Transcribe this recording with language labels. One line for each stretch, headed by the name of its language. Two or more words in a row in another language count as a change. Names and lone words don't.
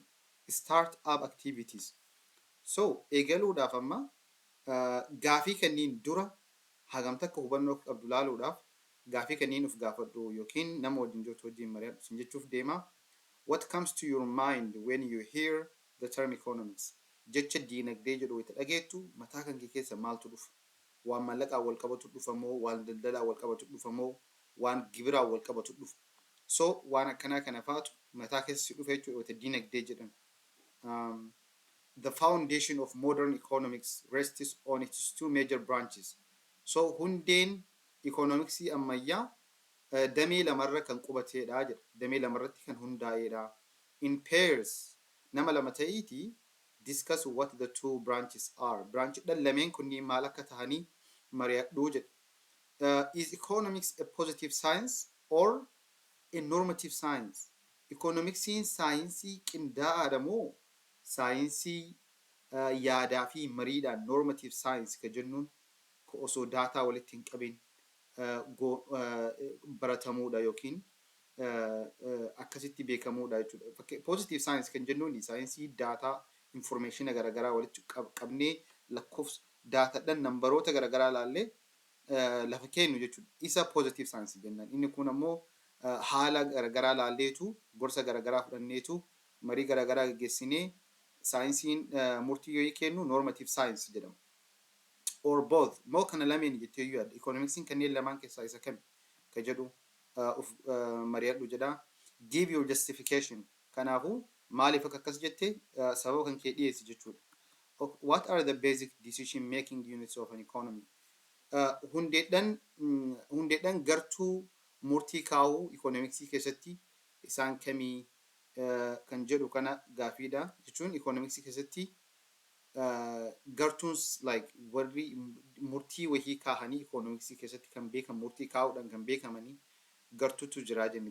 English: Start up activities.
Oromo: So eegaluudhaaf amma gaafii kanneen dura hagam takka hubannoo qabdu laaluudhaaf gaafii kanneen uf gaafadhu yookiin nama wajjin jirtu wajjin mari'adhu sin jechuuf deema.
English: What comes to your mind when you hear the term economics?
Oromo: Jecha diinagdee jedhu itti dhageettu mataa kan kee keessa maaltu dhufa? Waan mallaqaa wal qabatu dhufa moo waan daldalaa wal qabatu dhufa moo waan gibiraa wal qabatu dhufa? So waan akkanaa kana faatu mataa keessa si dhufa jechuudha itti diinagdee jedhan.
English: The foundation of modern economics rests on its 2 major branches.
Oromo: So hundeen economicsii ammayyaa damee lamarra kan qubateedha jedha. Damee lamarratti kan hundaa'eedha.
English: In pairs,
Oromo: nama lama ta'eeti
English: discuss what the 2 branches are.
Oromo: Branch lameen kunniin maal akka tahanii mari'adhuu jedha.
English: Is economics a positive science or a normative science?
Oromo: Economicsiin saayinsii qindaa'aadha moo saayinsii yaadaa fi mariidhaan
English: normative science
Oromo: ka jennuun osoo daataa walitti hin qabin baratamuudha yookiin akkasitti beekamuudha jechuudha.
English: Positive science
Oromo: kan jennuun saayinsii daataa information garagaraa walitti qabnee lakkoofsa daataadhaan nambaroota garagaraa laallee lafa kennu jechuudha. Isa
English: positive science
Oromo: jennaan. Inni kun ammoo haala garagaraa laalleetu gorsa garagaraa fudhanneetu marii garagaraa gaggeessinee saayinsiin murtii yoo kennu
English: normative science
Oromo: jedhama.
English: Or both.
Oromo: Moo kana lameen jettee yoo yaadda. Economicsiin kanneen lamaan keessaa isa kami ka jedhu mari'adhu jedha.
English: Give your justification.
Oromo: Kanaafuu maaliif akka akkas jettee sababa kan kee dhiyeessi jechuudha.
English: What are the basic decision making units of an economy?
Oromo: Hundeedhaan gartuu murtii kaa'uu economicsii keessatti isaan kamii kan jedhu kana gaafiidha jechuun economicsii keessatti gartuun like warri murtii wahii kaahanii economicsii keessatti kan beekan murtii kaa'uudhaan kan beekamanii gartuutu jira jenni.